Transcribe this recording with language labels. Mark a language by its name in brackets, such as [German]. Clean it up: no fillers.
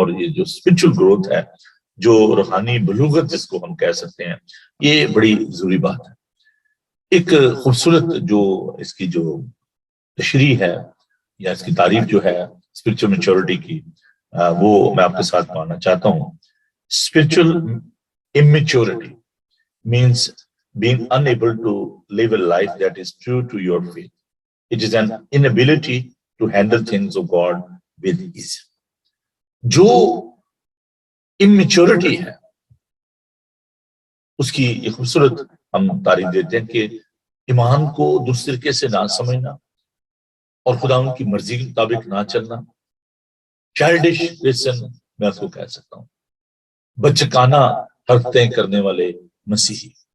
[Urdu] اور یہ جو اسپرچل گروتھ ہے، جو روحانی بلوغت جس کو ہم کہہ سکتے ہیں، یہ بڑی ضروری بات ہے. ایک خوبصورت جو اس کی جو تشریح ہے یا اس کی تعریف جو ہے اسپرچل میچورٹی کی، وہ میں آپ کے ساتھ پڑھنا چاہتا ہوں. [English] Spiritual immaturity means being unable to live a life that is true to your faith. It is an inability to handle things of God with ease. [Urdu] جو immaturity ہے اس کی یہ خوبصورت ہم تعریف دیتے ہیں کہ ایمان کو درست طریقے سے نہ سمجھنا اور خدا ان کی مرضی کے مطابق نہ چلنا. چائلڈش کرسچن میں اس کو کہہ سکتا ہوں، بچکانہ حرکتیں کرنے والے مسیحی.